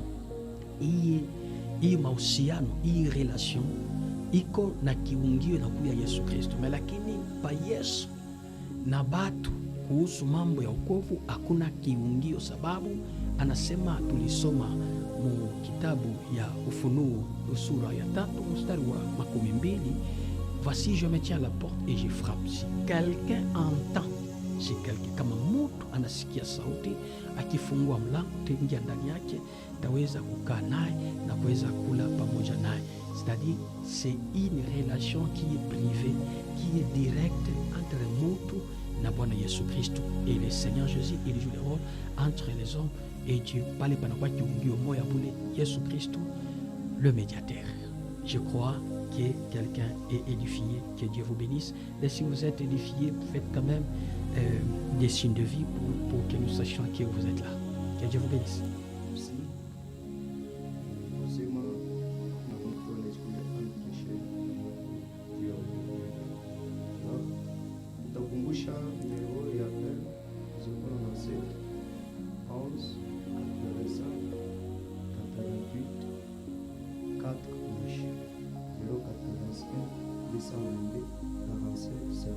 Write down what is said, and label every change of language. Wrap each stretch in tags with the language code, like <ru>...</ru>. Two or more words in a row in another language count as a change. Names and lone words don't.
<sw>Hii mahusiano, hii relation iko na kiungio na kuya Yesu Kristo. Lakini pa Yesu na batu kuhusu mambo ya wokovu hakuna kiungio, sababu anasema, tulisoma mu kitabu ya Ufunuo sura ya 3 mstari wa 12,</sw> <fr>voici je me tiens à la porte et je frappe, si quelqu'un entend, si quelqu'un,</fr> <sw>kama mtu anasikia sauti, akifungua mlango taingia ndani yake, taweza kukaa naye na kuweza kula pamoja naye.</sw> <fr>C'est-à-dire c'est une relation qui est privée, qui est directe entre</fr> <sw>mtu na Bwana Yesu Kristo,</sw> <fr>et le Seigneur Jésus il joue le rôle entre les hommes et Dieu.</fr> <sw>Pale panakuwa kiungio moya bule Yesu Kristo,</sw> <fr>le médiateur. Je crois que quelqu'un est édifié, que Dieu vous bénisse. Et si vous êtes édifié, faites quand même des signes de vie pour que nous sachions que vous êtes là. Que Dieu vous bénisse. Merci.</fr> <sw>Sema na mtu anayesikia andikishe ndio. Utakumbusha numero ya appel 097 11 85 88 4 085 222 47 50.</sw>